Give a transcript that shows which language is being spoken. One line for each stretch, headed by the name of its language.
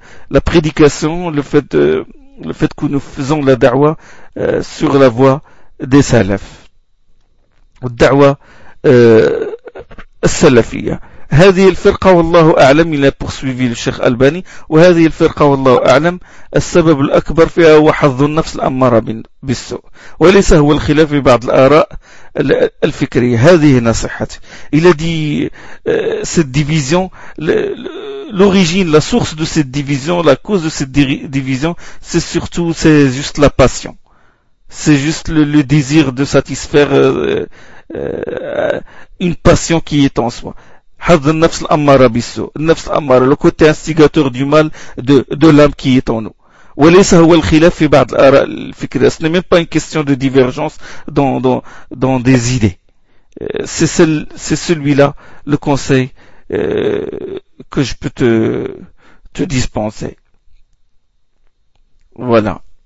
French: la prédication, le fait que nous faisons la da'wa sur la voie des salafs, ou da'wa السلفية.
Arabic: هذه الفرقة والله أعلم, إلى
French: poursuivi le Cheikh Albani,
Arabic: وهذه الفرقة والله أعلم السبب الأكبر فيها هو حظ النفس الأمارة بالسوء وليس هو الخلاف في بعض الآراء الفكرية. هذه نصيحتي.
French: Il a dit cette division, l'origine, la source de cette division, la cause de cette division, c'est surtout, c'est juste la passion, c'est juste le désir de satisfaire une passion qui est en soi.
Arabic: حظ النفس الأمارة بالسوء, النفس الأمارة,
French: le côté instigateur du mal de l'âme qui est en nous.
Arabic: وليس هو الخلاف في بعض الآراء الفكرية.
French: Ce n'est même pas une question de divergence dans des idées. C'est celui-là le conseil que je peux te dispenser. Voilà.